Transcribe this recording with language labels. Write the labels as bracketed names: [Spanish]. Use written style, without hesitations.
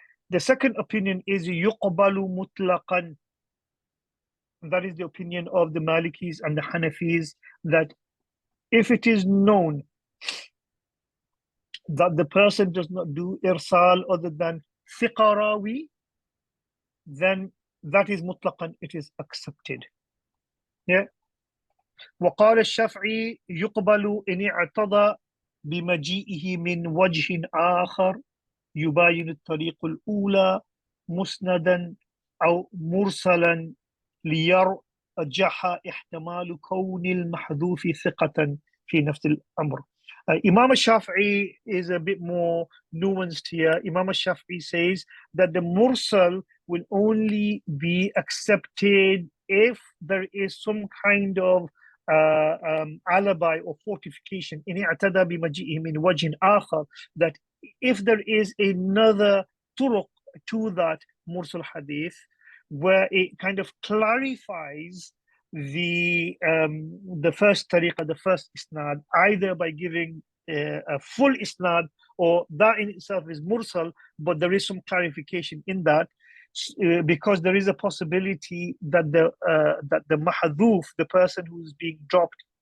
[English] The second opinion is [Arabic] يقبل مطلقا. [English] That is the opinion of the Malikis and the Hanafis, that if it is known that the person does not do irsal other than thiqa rawi, then that is mutlaqan, it is accepted. Yeah. [Arabic] وقال الشافعي يقبل إن اعتضى بمجيئه من وجه آخر يباين الطريق الأولى مسندا أو مرسلا ليرجح احتمال كون المحذوف ثقة في نفس الأمر. [English] Imam al-Shafi'i is a bit more nuanced here. Imam al-Shafi'i says that the mursal will only be accepted if there is some kind of alibi or fortification. [Arabic] إن اعتدى بمجيئه من وجه آخر, [English] that if there is another turuq to that mursal hadith, where it kind of clarifies the first tariqah, the first isnad, either by giving a full isnad, or that in itself is mursal, but there is some clarification in that, because there is a possibility that the mahdhuf, the person who is being dropped,